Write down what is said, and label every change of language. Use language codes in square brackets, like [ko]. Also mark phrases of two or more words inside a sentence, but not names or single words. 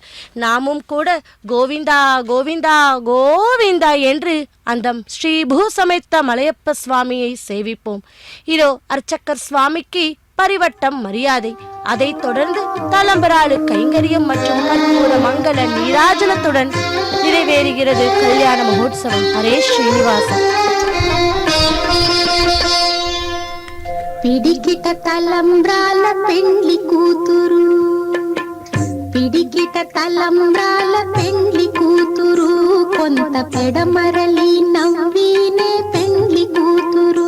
[ta] நாமும் கூட கோவிந்தா கோவிந்தா கோவிந்தா என்று அந்த ஸ்ரீ பூசமைத்த மலையப்ப சுவாமியை சேவிப்போம். இதோ அர்ச்சகர் சுவாமிக்கு பரிவட்டம் மரியாதை, அதைத் தொடர்ந்து தலம்பராளு கைங்கரியம் மற்றும் கற்பூர மங்கள நீராஜனத்துடன் நிறைவேறுகிறது கல்யாண மகோத்சவம். ஹரே ஸ்ரீனிவாசன். [te] పిడికిట తలంబ్రాల పెండ్లి కూతురు, పిడికిట తలంబ్రాల పెండ్లి కూతురు, కొంత పెడమరలి నవ్వినే పెండ్లి కూతురు.